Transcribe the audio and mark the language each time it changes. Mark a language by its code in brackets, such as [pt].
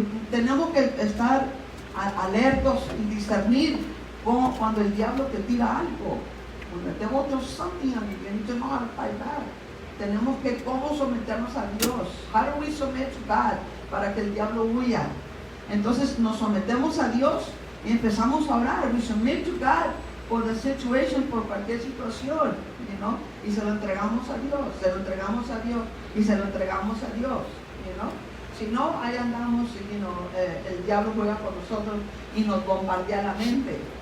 [es] Tenemos que estar alertos y discernir cuando el diablo te tira algo. [en] When the devil does something on you, you need to know how to fight back. [es] Tenemos que cómo someternos a Dios. [en] How do we submit to God [es] para que el diablo huya? Entonces nos sometemos a Dios y empezamos a orar. [en] We submit to God for the situation, [es] por cualquier situación, y se lo entregamos a Dios, y se lo entregamos a Dios, Si no, ahí andamos, el diablo juega con nosotros y nos bombardea la mente.